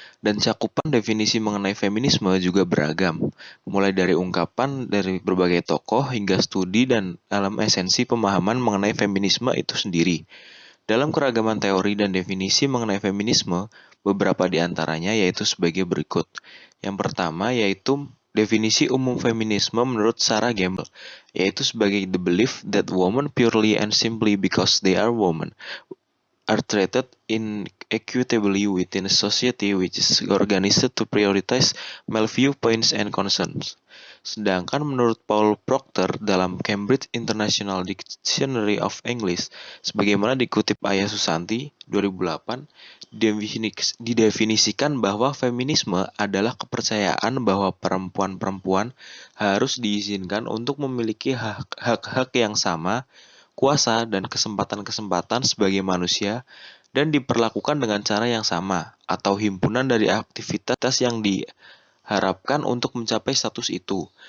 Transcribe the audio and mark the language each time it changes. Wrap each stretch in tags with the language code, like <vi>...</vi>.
<id>Dan cakupan definisi mengenai feminisme juga beragam, mulai dari ungkapan dari berbagai tokoh hingga studi dan dalam esensi pemahaman mengenai feminisme itu sendiri. Dalam keragaman teori dan definisi mengenai feminisme, beberapa di antaranya yaitu sebagai berikut. Yang pertama yaitu definisi umum feminisme menurut Sarah Gamble, yaitu sebagai</id> <en>the belief that women purely and simply because they are women are treated inequitably within a society which is organized to prioritize male viewpoints and concerns.</en> <id>Sedangkan menurut Paul Proctor dalam Cambridge International Dictionary of English, sebagaimana dikutip Ayah Susanti 2008, didefinisikan bahwa feminisme adalah kepercayaan bahwa perempuan-perempuan harus diizinkan untuk memiliki hak-hak yang sama, kuasa, dan kesempatan-kesempatan sebagai manusia dan diperlakukan dengan cara yang sama, atau himpunan dari aktivitas yang diharapkan untuk mencapai status itu.</id>